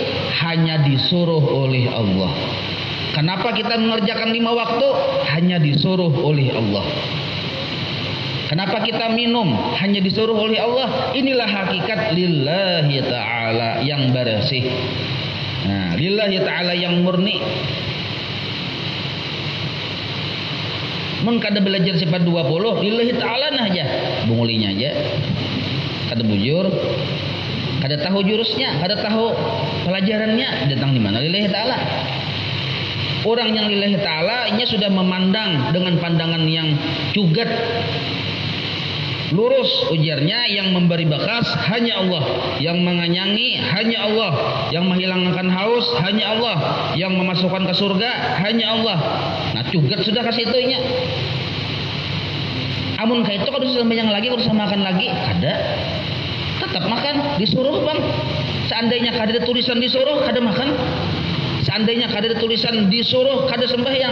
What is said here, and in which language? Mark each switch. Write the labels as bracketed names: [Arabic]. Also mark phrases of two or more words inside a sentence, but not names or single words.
[Indonesian] Hanya disuruh oleh Allah. Kenapa kita mengerjakan 5 waktu? Hanya disuruh oleh Allah. Kenapa kita minum? Hanya disuruh oleh Allah. Inilah hakikat [Arabic] lillahi ta'ala [Indonesian] yang bersih. Nah, [Arabic] lillahi ta'ala [Indonesian] yang murni. [Banjar] Mun kada belajar sifat 20, [Arabic] lillahi ta'ala [Banjar] nah aja. Bungulinya aja. Kada bujur. Kada tahu jurusnya, kada tahu pelajarannya, datang di mana [Arabic] lillahi ta'ala. [Indonesian] Orang yang [Arabic] lillahi ta'ala [Indonesian] nya sudah memandang dengan pandangan yang cugat, lurus ujarnya. Yang memberi bekas hanya Allah, yang menganyangi hanya Allah, yang menghilangkan haus hanya Allah, yang memasukkan ke surga hanya Allah. [Banjar] Nah cugat sudah kasih itunya. Amun kayak itu kada usah banyak lagi, kada usah makan lagi, kada. Tetap makan, disuruh bang. Seandainya kada ada tulisan disuruh, kada makan. Seandainya kada ada tulisan disuruh, kada sembahyang.